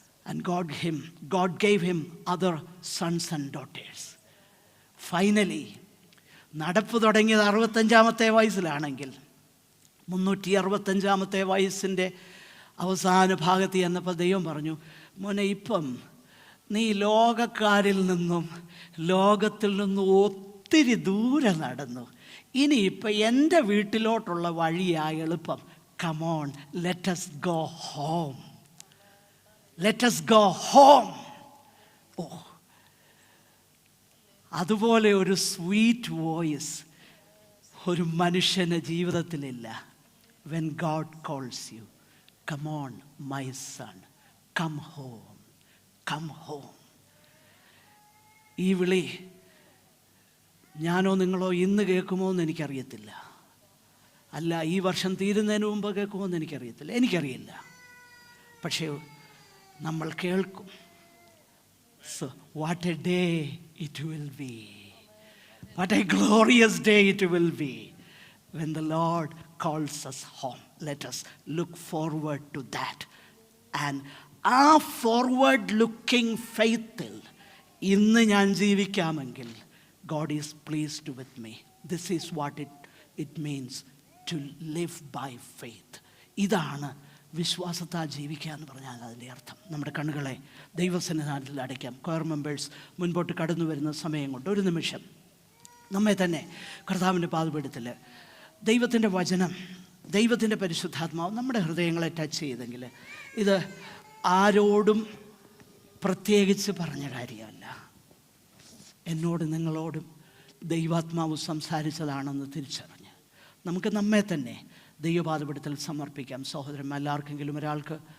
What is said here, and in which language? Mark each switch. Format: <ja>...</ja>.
<en>And God gave him other sons and daughters.</en> <ml>Finally, നടപ്പ് തുടങ്ങിയത് 65-ാമത്തെ വയസ്സിലാണെങ്കിൽ 365-ാമത്തെ വയസ്സിൻ്റെ അവസാന ഭാഗത്ത് ചെന്നപ്പോൾ ദൈവം പറഞ്ഞു, മോനെ, ഇപ്പം നീ ലോകക്കാരിൽ നിന്നും ലോകത്തിൽ നിന്നും ഒത്തിരി ദൂരെ നടന്നു. ഇനിയിപ്പം എൻ്റെ വീട്ടിലോട്ടുള്ള വഴിയാ എളുപ്പം.</ml> <en>Come on, let us go home. Let us go home.</en> <ml>Oh, അതുപോലെ ഒരു</ml> <en>sweet voice</en> <ml>ഒരു മനുഷ്യൻ്റെ ജീവിതത്തിലില്ല.</ml> <en>When God calls you, come on my son, come home, come home.</en> <ml>ഈ വിളി ഞാനോ നിങ്ങളോ ഇന്ന് കേൾക്കുമോ എന്ന് എനിക്കറിയത്തില്ല. അല്ല, ഈ വർഷം തീരുന്നതിന് മുമ്പ് കേൾക്കുമോ എന്ന് എനിക്കറിയത്തില്ല. എനിക്കറിയില്ല. പക്ഷേ നമ്മൾ കേൾക്കും.</ml> <en>So what a day it will be. What a glorious day it will be when the Lord calls us home. Let us look forward to that. And ആ forward looking faithൽ</en> <ml>ഇന്ന് ഞാൻ ജീവിക്കാമെങ്കിൽ</ml> <en>God is pleased with me. This is what it means to live by faith.</en> <ml>ഇതാണ് വിശ്വാസത്താൽ ജീവിക്കുക എന്ന് പറഞ്ഞാൽ അതിൻ്റെ അർത്ഥം. നമ്മുടെ കണ്ണുകളെ ദൈവസന്നിധാനത്തിൽ അടയ്ക്കാം. കൊയർ മെമ്പേഴ്സ് മുൻപോട്ട് കടന്നു വരുന്ന സമയം കൊണ്ട് ഒരു നിമിഷം നമ്മെ തന്നെ കർത്താവിൻ്റെ പാദപീഠത്തിൽ ദൈവത്തിൻ്റെ വചനം, ദൈവത്തിൻ്റെ പരിശുദ്ധാത്മാവ് നമ്മുടെ ഹൃദയങ്ങളെ ടച്ച് ചെയ്തെങ്കിൽ ഇത് ആരോടും പ്രത്യേകിച്ച് പറഞ്ഞ കാര്യമല്ല, എന്നോട് നിങ്ങളോടും ദൈവാത്മാവ് സംസാരിച്ചതാണെന്ന് തിരിച്ചറിഞ്ഞ് നമുക്ക് നമ്മെ തന്നെ ദൈവപാദപീഠത്തിൽ സമർപ്പിക്കാം. സഹോദരന്മാർ, എല്ലാവർക്കെങ്കിലും ഒരാൾക്ക്</ml>